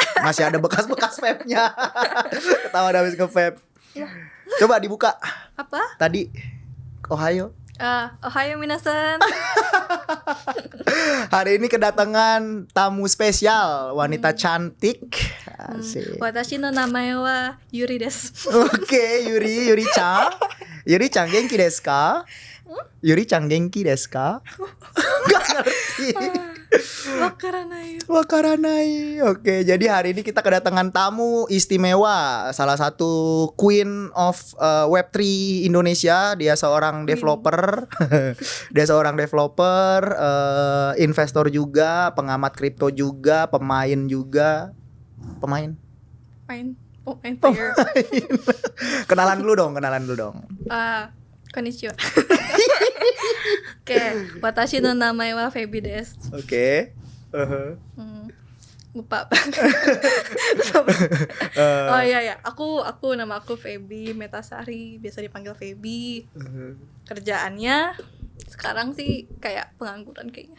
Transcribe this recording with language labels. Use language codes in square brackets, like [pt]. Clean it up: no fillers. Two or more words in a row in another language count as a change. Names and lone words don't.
[id] Masih ada bekas-bekas vape-nya. Ketawa habis nge-vape. Coba dibuka. Apa? Tadi Ohio. [ja] おはよう みなさん. [id] Hari ini kedatangan tamu spesial, wanita cantik. Asik. [ja] わたし の なまえ は ユリ です. Oke, ユリちゃん。ユリちゃん げんき です か? ユリちゃん げんき です か? [id] Gak ngerti. Wakaranai. Oke, jadi hari ini kita kedatangan tamu istimewa, salah satu [en] queen of Web3 [id] Indonesia. Dia seorang developer. Dia seorang developer, investor juga, pengamat kripto juga, pemain juga. Pemain player. Kenalan dulu dong. [ja] こんにちは. Oke, わたし の なまえ は フェビ です. [id] Oke. Lupa. Oh iya, nama aku Feby Metasari, biasa dipanggil Feby. Kerjaannya sekarang sih kayak pengangguran kayaknya.